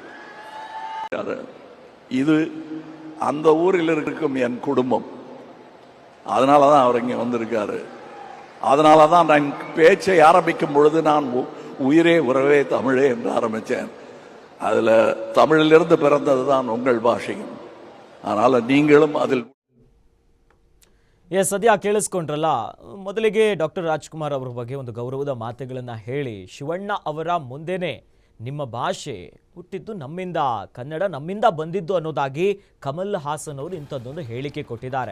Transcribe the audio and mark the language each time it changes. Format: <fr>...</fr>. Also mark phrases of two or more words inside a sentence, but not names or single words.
<ta>இது அந்த ஊரில் இருக்கும் என் குடும்பம், அதனால தான் அவர் இங்கே வந்திருக்காரு. அதனால தான் நான் பேச்சை ஆரம்பிக்கும் பொழுது நான் உயிரே உறவே தமிழே என்று ஆரம்பித்தேன். அதில் தமிழிலிருந்து பிறந்தது தான் உங்கள் பாஷையும், அதனால் நீங்களும் அதில்.</ta> <kn>ಸದ್ಯ ಕೇಳಿಸ್ಕೊಂಡ್ರಲ್ಲ, ಮೊದಲಿಗೆ ಡಾಕ್ಟರ್ ರಾಜ್ಕುಮಾರ್ ಅವರ ಬಗ್ಗೆ ಒಂದು ಗೌರವದ ಮಾತುಗಳನ್ನು ಹೇಳಿ ಶಿವಣ್ಣ ಅವರ ಮುಂದೆನೆ ನಿಮ್ಮ ಭಾಷೆ ಹುಟ್ಟಿದ್ದು ನಮ್ಮಿಂದ, ಕನ್ನಡ ನಮ್ಮಿಂದ ಬಂದಿದ್ದು ಅನ್ನೋದಾಗಿ ಕಮಲ್ ಹಾಸನ್ ಅವರು ಇಂಥದ್ದೊಂದು ಹೇಳಿಕೆ ಕೊಟ್ಟಿದ್ದಾರೆ.</kn>